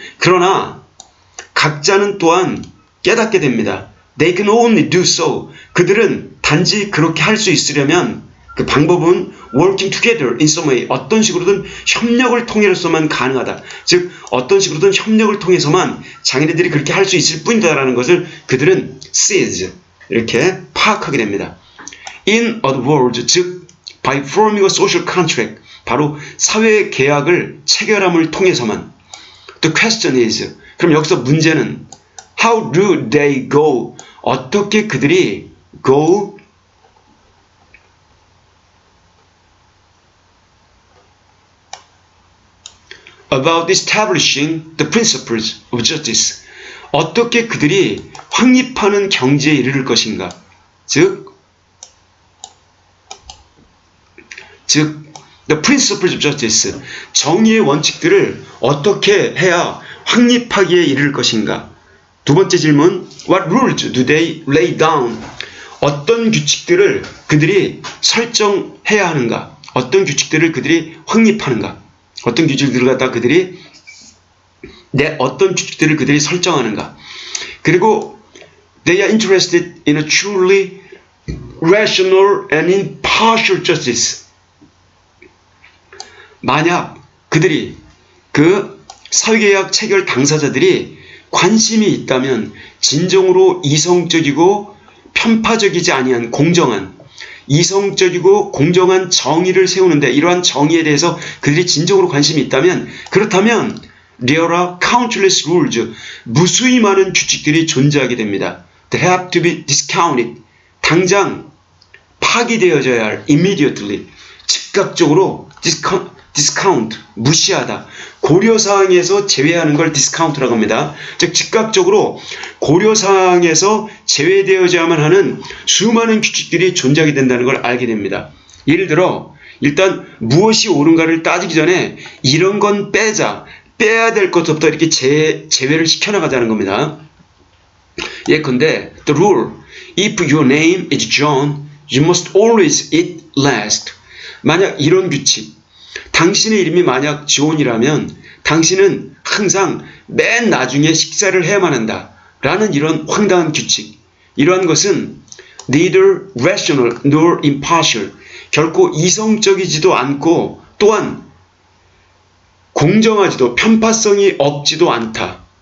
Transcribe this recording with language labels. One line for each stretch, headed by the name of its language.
Korean: 그러나 각자는 또한 깨닫게 됩니다.
English: They can only do so.
Korean: 그들은 단지 그렇게 할 수 있으려면 그 방법은
English: working together in some way,
Korean: 어떤 식으로든 협력을 통해서만 가능하다. 즉 어떤 식으로든 협력을 통해서만 자기네들이 그렇게 할 수 있을 뿐이다라는 것을 그들은
English: sees,
Korean: 이렇게 파악하게 됩니다.
English: In other words,
Korean: 즉
English: by forming a social contract,
Korean: 바로 사회 계약을 체결함을 통해서만.
English: The question is,
Korean: 그럼 여기서 문제는
English: how do they go,
Korean: 어떻게 그들이
English: go about establishing the principles of justice,
Korean: 어떻게 그들이 확립하는 경지에 이르를 것인가. 즉
English: the principles of justice,
Korean: 정의의 원칙들을 어떻게 해야 확립하기에 이를 것인가. 두 번째 질문,
English: what rules do they lay down,
Korean: 어떤 규칙들을 그들이 설정해야 하는가, 어떤 규칙들을 그들이 확립하는가, 어떤 규칙들을 갖다 그들이 어떤 규칙들을 그들이 설정하는가. 그리고
English: they are interested in a truly rational and impartial justice.
Korean: 만약 그들이 그 사회계약 체결 당사자들이 관심이 있다면 진정으로 이성적이고 편파적이지 아니한 공정한, 이성적이고 공정한 정의를 세우는데, 이러한 정의에 대해서 그들이 진정으로 관심이 있다면, 그렇다면
English: there are countless rules,
Korean: 무수히 많은 규칙들이 존재하게 됩니다.
English: They have to be discounted,
Korean: 당장 파기되어져야 할,
English: immediately,
Korean: 즉각적으로
English: discount,
Korean: 무시하다. 고려사항에서 제외하는 걸 discount라고 합니다. 즉 즉각적으로 고려사항에서 제외되어야만 하는 수많은 규칙들이 존재하게 된다는 걸 알게 됩니다. 예를 들어 일단 무엇이 옳은가를 따지기 전에 이런 건 빼야 될 것부터 이렇게 제외를 시켜나가자는 겁니다. 예컨대
English: the rule, if your name is John, you must always eat last.
Korean: 만약 이런 규칙, 당신의 이름이 만약 존이라면 당신은 항상 맨 나중에 식사를 해야만 한다 라는 이런 황당한 규칙, 이러한 것은
English: neither rational nor impartial,
Korean: 결코 이성적이지도 않고 또한 공정하지도 편파성이 없지도 않다.